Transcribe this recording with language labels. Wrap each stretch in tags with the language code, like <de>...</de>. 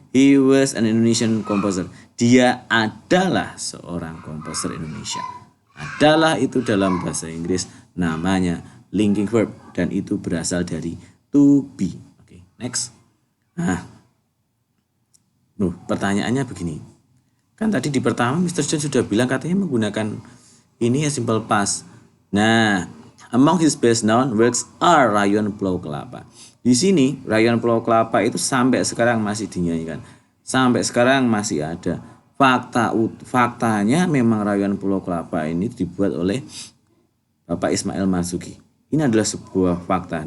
<en>He was an Indonesian composer.</en> <id>Dia adalah seorang komposer Indonesia. Adalah itu dalam bahasa Inggris namanya linking verb dan itu berasal dari to be. Oke, next. Nah, pertanyaannya begini. Kan tadi di pertama Mr. John sudah bilang katanya menggunakan ini ya simple past.</id> <en>Nah, among his best known works are Rayon Pulau Kelapa.</en> <id>Di sini Rayon Pulau Kelapa itu sampai sekarang masih dinyanyikan. Sampai sekarang masih ada. Faktanya memang Rayon Pulau Kelapa ini dibuat oleh Bapak Ismail Marzuki. Ini adalah sebuah fakta.</id>